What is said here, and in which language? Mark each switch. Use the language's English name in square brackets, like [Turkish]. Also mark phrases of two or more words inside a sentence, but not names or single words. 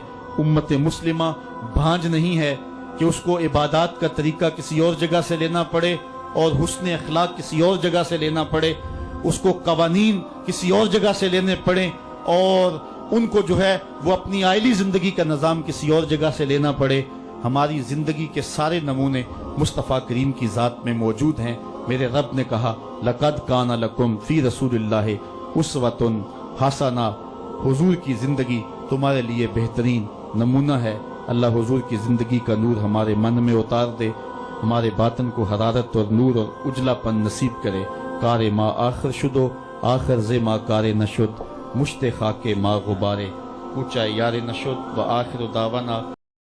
[Urdu] امت مسلمہ بھانج نہیں ہے کہ اس کو عبادات کا طریقہ کسی اور جگہ سے لینا پڑے اور حسن اخلاق کسی اور جگہ سے لینا پڑے, اس کو قوانین کسی اور جگہ سے لینے پڑے اور ان کو جو ہے وہ اپنی عائلی زندگی کا نظام کسی اور جگہ سے لینا پڑے. ہماری زندگی کے سارے نمونے مصطفیٰ کریم کی ذات میں موجود ہیں. میرے رب نے کہا [Arabic] لَقَدْ كَانَ لَكُمْ فِي رَسُولِ اللَّهِ أُسْوَةٌ حَسَنَةٌ, [Urdu] حضور کی زندگی تمہارے لیے بہترین نمونہ ہے. اللہ حضور کی زندگی کا نور ہمارے من میں اتار دے, ہمارے باطن کو حرارت اور نور اور اجلا پن نصیب کرے. [Persian] کار ما آخر شدو آخر ز ما کار نشد, مشت خاک ما غبارے, اونچا یار نشد [Arabic] و آخر دعوانا